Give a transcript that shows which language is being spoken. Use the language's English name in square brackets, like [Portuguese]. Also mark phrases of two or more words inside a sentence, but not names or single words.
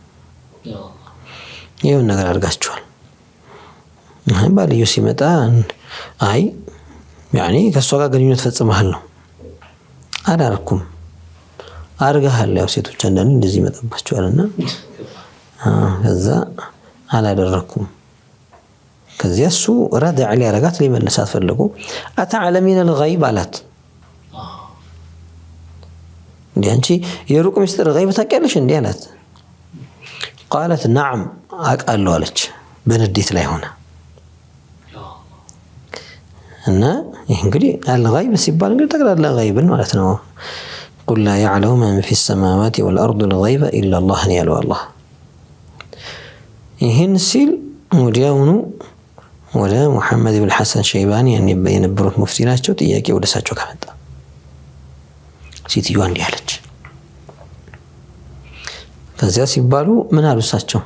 [Amharic] ይሄን ነገር አርጋችኋል። ባልዩ ሲመጣ አይ ያኔ ከሷ ጋር ግንኙነት ፈጽመሃል ነው። አላረኩም አርጋሃል። ያው ሴቶች አንዳንዴ እንደዚህ ይመጣባቸዋልና ከዛ አላደረኩም። ከዚያ እሱ ረዳ علي አረጋት ሊመልሳት ፈልጎ [Arabic] أتعلمين الغيب [Amharic] አላት። እንዴ አንቺ የሩቅ ሚስጥር غيب ታውቂያለሽ እንዴ አላት። [Arabic] قالت نعم [Amharic] አውቃለሁ አለች በንዴት ላይ ሆነ። እና ይሄ እንግዲህ الغيب ሲባል እንግዲህ ተቀላላ غيبን ማለት ነው። [Arabic] قل لا يعلم من في السماوات والأرض الغيب إلا الله يعلم الله. [Amharic] ይህን ሲል ወዲያውኑ ወደ ሙሐመድ ኢብኑ ሐሰን ሸይባኒ ያኔ የነበሩት ሙፍቲ ናቸው ጥያቄ ወደ እሳቸው ከመጣ ሴትዮዋ እንዲህ አለች። ከዚያ ሲባሉ ምን አሉ እሳቸው?